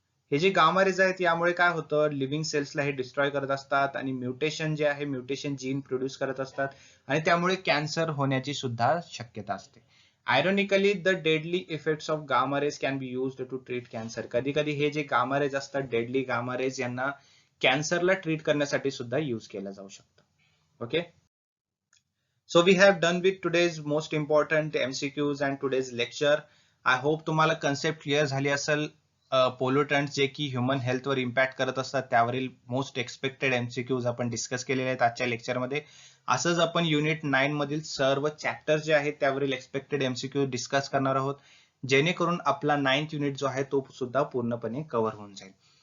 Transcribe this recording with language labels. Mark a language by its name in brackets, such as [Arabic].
[Marathi] हे जे gamma rays आहेत यामुळे काय होतं, लिव्हिंग सेल्सला हे डिस्ट्रॉय करत असतात आणि म्युटेशन जे आहे, म्युटेशन जीन प्रोड्यूस करत असतात आणि त्यामुळे कॅन्सर होण्याची सुद्धा शक्यता असते. [English] Ironically the deadly effects of gamma rays can be used to treat cancer. [Marathi] कधी कधी हे जे गामा रेज असतात, डेडली गामा रेज, यांना कॅन्सरला ट्रीट करण्यासाठी सुद्धा यूज केलं जाऊ शकतं. Okay. [English] So we have done with today's most important MCQs and today's lecture. I hope [Marathi] तुम्हाला कन्सेप्ट क्लिअर झाली असेल. पोल्युटंट जे की ह्युमन हेल्थवर इम्पॅक्ट करत असतात त्यावरील मोस्ट एक्सपेक्टेड MCQs आपण डिस्कस केलेले आहेत आजच्या लेक्चरमध्ये. असंच आपण युनिट 9 मधील सर्व चॅप्टर जे आहेत त्यावरील एक्सपेक्टेड MCQ डिस्कस करणार आहोत, जेणेकरून आपला 9th युनिट जो आहे तो सुद्धा पूर्णपणे कव्हर होऊन जाईल.